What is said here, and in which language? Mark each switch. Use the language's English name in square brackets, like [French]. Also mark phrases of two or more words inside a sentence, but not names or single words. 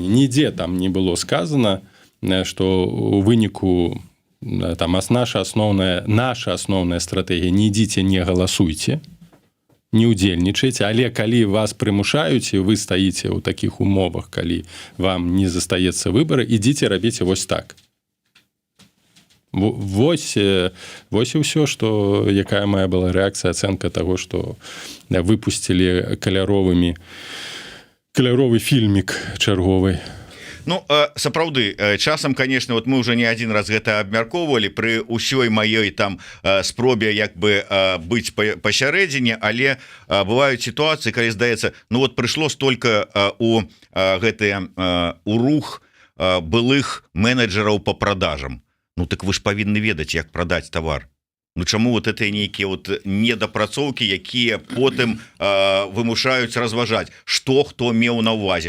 [Belarusian] Нідзе там не было сказана, што у выніку там наша асноўная стратэгія: не ідзіце, не галасуйце, не ўдзельнічайце, але калі вас прымушаюць і вы стаіце ў такіх умовах, калі вам не застаецца выбара, ідзіце, рабіце вось так. Вось і ўсё, што якая мая была рэакцыя, ацэнка таго, што выпусцілі каляровы фільмік чарговы. Ну, сапраўды, часам, [Russian] конечно, вот мы уже не один раз [Belarusian] гэта абмяркоўвалі пры ўсёй маёй там спробе як бы быць пасярэдзіне, але бываюць сітуацыі, калі здаецца, ну вот прыйшло столько у гэтыя у рух былых менеджераў [Russian] по продажам. [Belarusian] Ну так вы ж павінны ведаць, як прадаць тавар. Ну чаму [Russian] вот это [Belarusian] нейкія вот недапрацоўкі, якія потым вымушаюць разважаць, што хто меў на ўвазе?